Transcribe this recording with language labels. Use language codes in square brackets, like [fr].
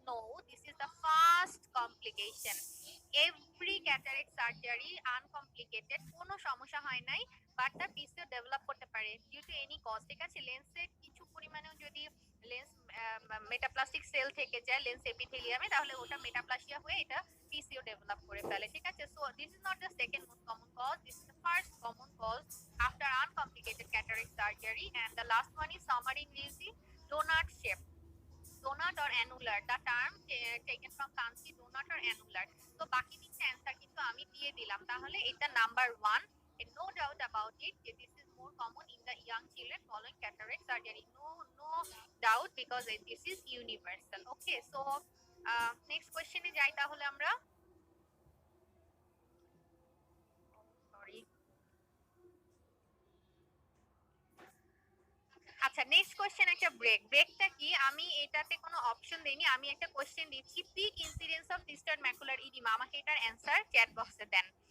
[en] No, this is the first complication. Every cataract surgery uncomplicated, [bn] কোনো সমস্যা হয় নাই, [en] But the PCO develop করতে পারে due to any cause. [bn] ঠিক আছে, লেন্সের কিছু পরিমাণেও যদি লেন্স মেটাপ্লাস্টিক সেল থেকে যায় লেন্স এপিথেলিয়ামে, তাহলে ওটা মেটাপ্লাসিয়া হয়ে এটা পিসিও ডেভেলপ করে ফেলে। ঠিক আছে, [en] So this is not the second most common cause, this is the first common cause after uncomplicated cataract surgery. And the last one is somaring ring donut shape, donut or annular, the term taken from Kansi donut or annular. [bn] তো বাকি তিনটা answer কিন্তু আমি দিয়ে দিলাম, তাহলে এটা number 1, [en] and no doubt about it, this is more common in the young children following cataract surgery. No doubt, because this is universal. Okay, so next question [bn] এ যাই তাহলে আমরা। সরি, আচ্ছা নেক্সট কোশ্চেন একটা ব্রেকটা কি, আমি এটাতে কোনো অপশন দেইনি, আমি একটা কোশ্চেন দিচ্ছি, pick incidence of sister macular edema, আমাকে এটার অ্যানসার চ্যাট বক্সে দেন।